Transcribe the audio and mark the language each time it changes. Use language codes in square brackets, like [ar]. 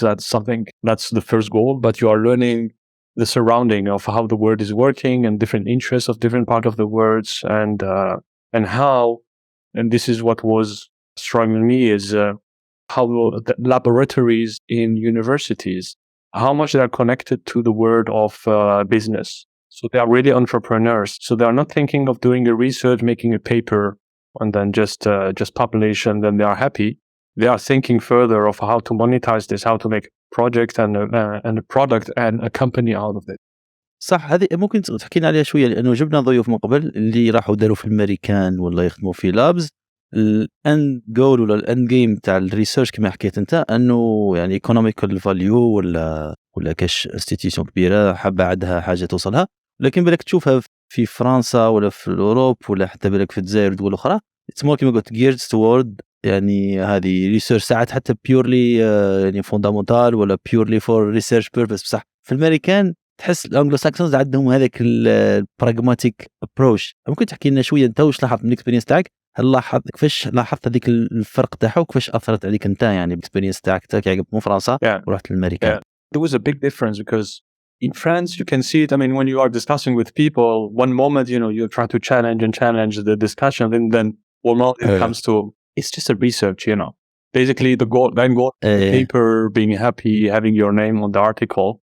[en] That's the first goal, but you are learning the surrounding of how the word is working and different interests of different part of the words, and how, and this is what was striking me, is how the laboratories in universities, how much they are connected to the world of business. So they are really entrepreneurs. So they are not thinking of doing a research, making a paper, and then just publish, and then they are happy. They are thinking further of how to monetize this, how to make project and a product and a company out of it. [ar] صح. هذه ممكن تحكينا عليها شويه، لانه جبنا ضيوف من قبل اللي راحوا داروا في الامريكان ولا يخدموا في لابز. الاند جول ولا الاند جيم تاع الريسيرش كما حكيت انت، انه يعني ايكونوميكال فاليو ولا كاش انستيتيوشن كبيره حابه عندها حاجه توصلها، لكن بالك تشوفها في فرنسا ولا في اوروب ولا حتى بالك في الجزائر ودول اخرى، تسمو كما قلت جيرد توورد يعني هذه ريسيرش ساعات حتى بيورلي يعني فوندامنتال ولا بيورلي فور ريسيرش بيربس. بصح في الامريكان تحس الانجلو ساكسونز عندهم هذاك البراغماتيك ابروش. ممكن تحكي لنا شويه انت واش لاحظت من الاكسبيرينس تاعك هل كيفاش لاحظت هذيك الفرق تاعها وكيفاش اثرت عليك انت يعني بالاكسبيرينس تاعك كي من فرنسا ورحت للامريكان؟ [en] There was a big difference because in France you can see it. I mean, when you are discussing with people, one moment you try to challenge the discussion, and then one moment it comes to it's just a research. Basically the goal, the paper, being happy, having your name on the article.